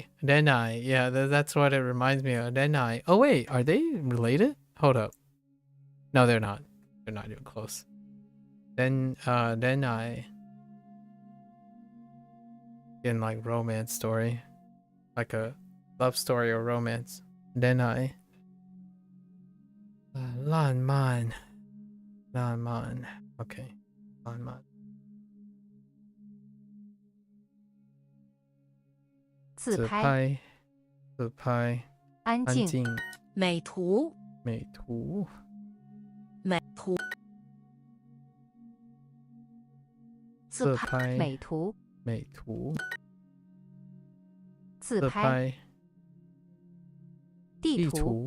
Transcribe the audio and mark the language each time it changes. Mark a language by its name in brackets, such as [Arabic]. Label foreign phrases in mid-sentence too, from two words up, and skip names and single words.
[English] Yeah, that's what it reminds me of. Dennai. Oh wait, are they related? Hold up. No, they're not. They're not even close. Dennai. In like romance story, like a love story or romance. Dennai. Lan Man. Okay. Lan Man. [Chinese] 自拍安静美图自拍美图自拍地图